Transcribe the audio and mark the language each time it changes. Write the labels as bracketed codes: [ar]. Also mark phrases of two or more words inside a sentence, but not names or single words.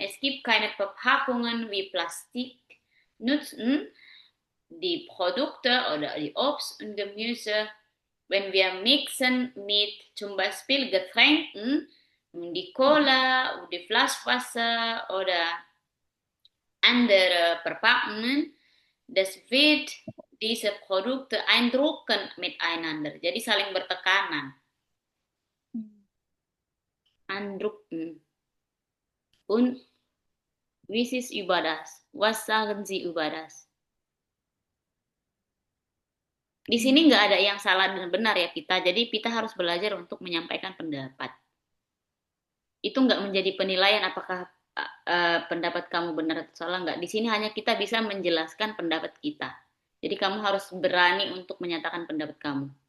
[de] es gibt keine Verpackungen wie Plastik, nutzen die Produkte oder die Obst und Gemüse, wenn wir mixen mit zum Beispiel Getränken, die Cola, die Flaschenwasser oder andere Verpackungen, das wird diese Produkte eindrucken miteinander. [id] Jadi saling bertekanan. [de] Eindrucken. Und wie ist es über das? Was sagen Sie über das? [id] Di sini nggak ada yang salah dan benar ya Pita. Jadi Pita harus belajar untuk menyampaikan pendapat. Itu nggak menjadi penilaian apakah pendapat kamu benar atau salah nggak. Di sini hanya kita bisa menjelaskan pendapat kita. Jadi kamu harus berani untuk menyatakan pendapat kamu.